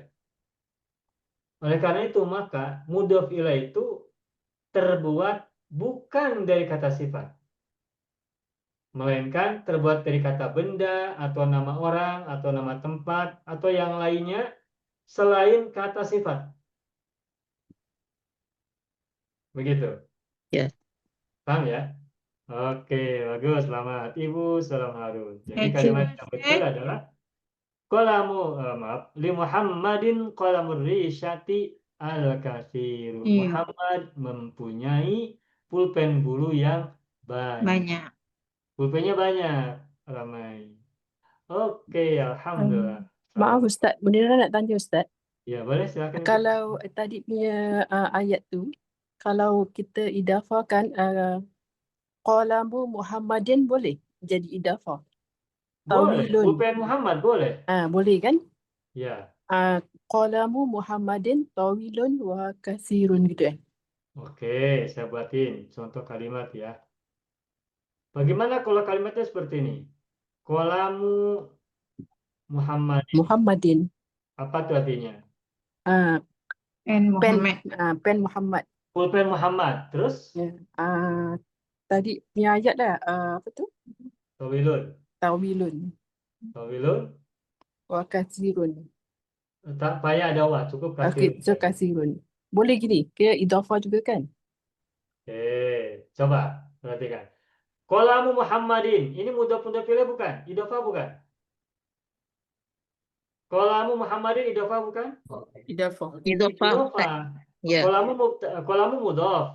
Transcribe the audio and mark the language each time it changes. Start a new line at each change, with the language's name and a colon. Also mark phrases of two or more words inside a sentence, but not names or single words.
Indonesian: Oleh karena itu, maka mudhof ilaih itu terbuat bukan dari kata sifat, melainkan terbuat dari kata benda atau nama orang atau nama tempat atau yang lainnya selain kata sifat. Begitu. Ya. Paham ya? Oke, bagus, selamat. Ibu Salam Harun. Jadi
English: Thank you,
Indonesian: kalimat yang betul Ustaz.
Arabic: adalah لمحمد قلم الريشة الكثير.
Indonesian: Iya, Muhammad mempunyai pulpen bulu yang banyak. banyak. Pulpennya banyak, ramai. Oke, alhamdulillah.
Malay: Maaf Ustaz, Munirah nak tanya Ustaz.
Indonesian: Ya, boleh silakan. Ibu.
Malay: Kalau tadi punya ayat tu, kalau kita idafakan
Arabic: قلم محمد
Malay: boleh jadi idafah. Boleh, Tawilun.
Indonesian: pulpen Muhammad boleh.
Malay: Boleh kan? Ya,
Arabic: قلم محمد طويل و كثير gitu
Indonesian: oke, saya buatin contoh kalimat ya. Bagaimana kalau kalimatnya seperti ini?
Arabic: قلم محمد,
Indonesian: Muhammadin. apa tuh artinya? And Muhammad.
Malay: Pen Muhammad.
Indonesian: Pulpen Muhammad, terus
Malay: Ya. Tadi punya ayat dah. Apa tu? tawilun. Tawilun Tawilun,
Arabic: و كثير.
Malay: tak payah ada wa, cukup Okey, kasih. so katsirun. Boleh gini, kira idafah juga kan?
Indonesian: Oke, coba perhatikan.
Arabic: قلم محمد,
Indonesian: ini mudhof ilaih bukan? Idhofah bukan?
Arabic: قلم محمد
Indonesian: idhofah bukan? Idafah. Idhofah. Idhofah. Ya.
Arabic: قلم مضاف.